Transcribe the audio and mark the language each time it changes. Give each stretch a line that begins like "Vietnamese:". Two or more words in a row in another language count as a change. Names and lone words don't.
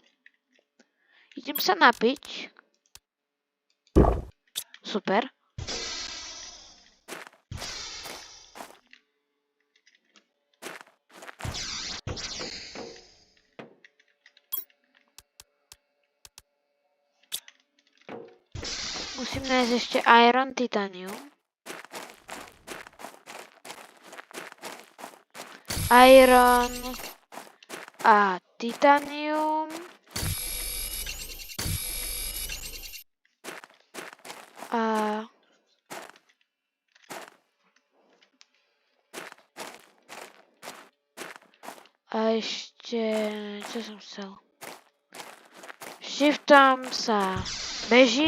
Slovak: Idem sa napiť. Super. Musím nájsť ešte
English: iron, titanium.
Slovak: Iron a titanium. A ešte, čo som chcel? Shiftom sa beží.